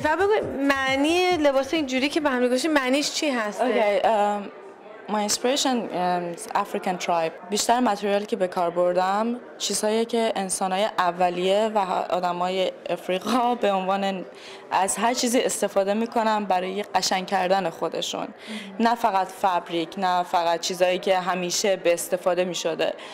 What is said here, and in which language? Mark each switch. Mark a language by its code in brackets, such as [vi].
[fa] فقط بگو معنی لباس اینجوری که به هم میگوشی معنیش چی هسته؟ [en] My inspiration is African tribe. [fa] بیشتر متریالی که به کار بردم چیزهایی که انسان‌های اولیه و آدمای افریقا به عنوان از هر چیزی استفاده میکنن برای قشنگ کردن خودشون. نه فقط فابریک، نه فقط چیزهایی که همیشه به استفاده میشده.